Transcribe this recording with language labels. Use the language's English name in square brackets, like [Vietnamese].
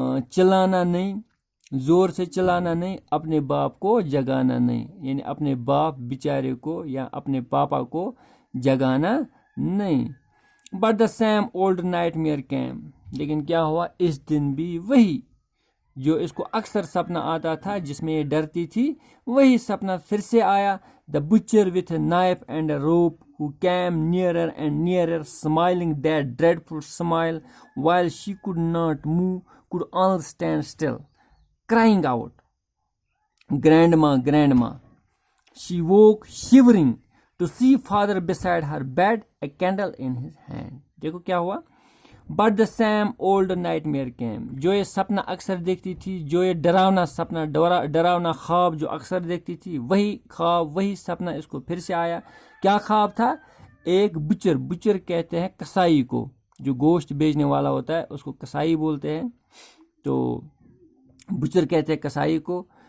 [Urdu] چلانا نہیں، زور سے چلانا نہیں، اپنے باپ کو جگانا نہیں، یعنی اپنے باپ بیچارے کو یا اپنے پاپا کو جگانا نہیں. [English] But the same old nightmare came. [Urdu] لیکن کیا ہوا، اس دن بھی وہی جو اس کو اکثر سپنا آتا تھا جس میں یہ ڈرتی تھی، وہی سپنا پھر سے آیا. [English] The butcher with a knife and a rope who came nearer and nearer, smiling that dreadful smile while she could not move, could only stand still, crying out, "Grandma, Grandma." She woke shivering to see father beside her bed, a candle in his hand. [Urdu] دیکھو کیا ہوا. [English] But the same old nightmare came. [Urdu] جو یہ سپنا اکثر دیکھتی تھی، جو یہ ڈراونا سپنا، ڈراونا خواب جو اکثر دیکھتی تھی، وہی خواب وہی سپنا اس کو پھر سے آیا. کیا خواب تھا؟ ایک بچر کہتے ہیں کسائی کو، جو گوشت بیچنے والا ہوتا ہے اس کو کسائی بولتے ہیں. تو بچر کہتے ہیں کسائی کو.